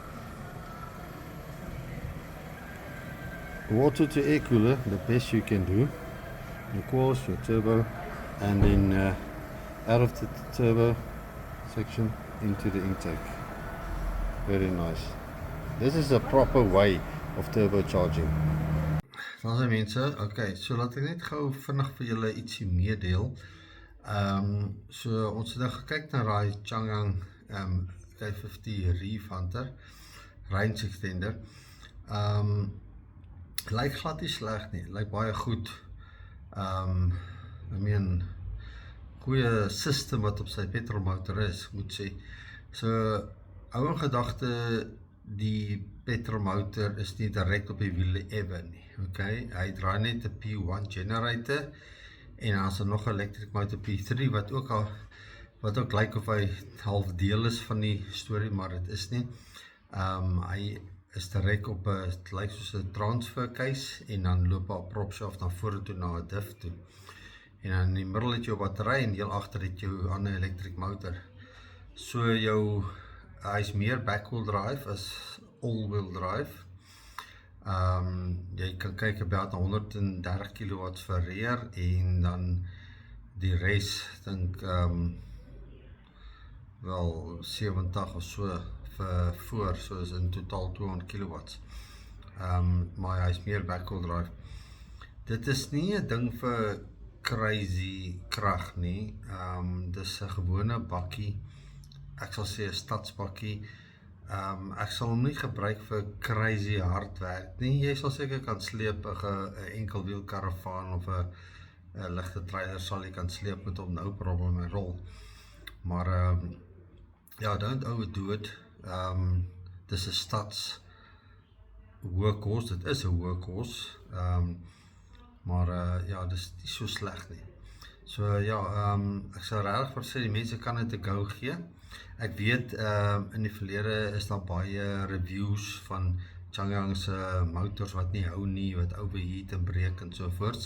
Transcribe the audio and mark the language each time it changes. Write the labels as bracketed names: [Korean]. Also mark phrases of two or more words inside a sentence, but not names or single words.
[English] Water to air cooler, the best you can do. Of course, your turbo, and then out of the turbo section into the intake. Very nice. This is a proper way of turbocharging. [Afrikaans] Dankie mense. Okay, so laat ek net gou vinnig vir julle ietsie meedeel. So ons het nou gekyk na daai Chang'an K50 Reef Hunter range extender. Lyk glad nie sleg nie, lyk baie goed. [English] I mean, [Afrikaans] goeie system wat op sy petrolmotor is, moet sê. So, hou in gedagte, die petrolmotor is nie direct op die wiele ewe nie. Okay? Hy draai net 'n P1 generator en dan is nog 'n [English] electric motor [Afrikaans] P3 wat ook lyk of hy half deel is van die storie, maar dit is nie. Hy is direct op 'n, het lyk soos 'n [English] transfer case [Afrikaans] en dan loop 'n [English] prop shaft [Afrikaans] na vore toe na 'n diff toe. En dan in die middel het jy jou battery en heel agter het jou ander [English] electric motor. [Afrikaans] So hy is meer [English] backwheel drive [Afrikaans] as [English] all-wheel drive. [Afrikaans] Jy kan kyk about 130 kW vir rear en dan die res dink wel 70 of so vir voor, so is in totaal 200 kW. Maar hy is meer [English] backwheel drive. [Afrikaans] Dit is nie 'n ding vir crazy krag nie. Dis 'n gewone bakkie. Ek sal sê 'n stadsbakkie. Ek sal hom nie gebruik vir [English] crazy hard [Afrikaans] werk nie. Jy sal seker kan sleep 'n enkelwiel karavaan of 'n ligte trailer sal jy kan sleep met hom, [English] no problem at all. [Afrikaans] Maar ja, [English] don't overdo it. [Afrikaans] Dis 'n stads workhorse, dit is 'n workhorse. Maar ja, dis nie so sleg nie. So ja, ek sou regtig vir sê die mense kan dit 'n go gee. Ek weet in die verlede is daar baie reviews van Chang'an se motors wat nie hou nie, wat overheat en breek en so voorts.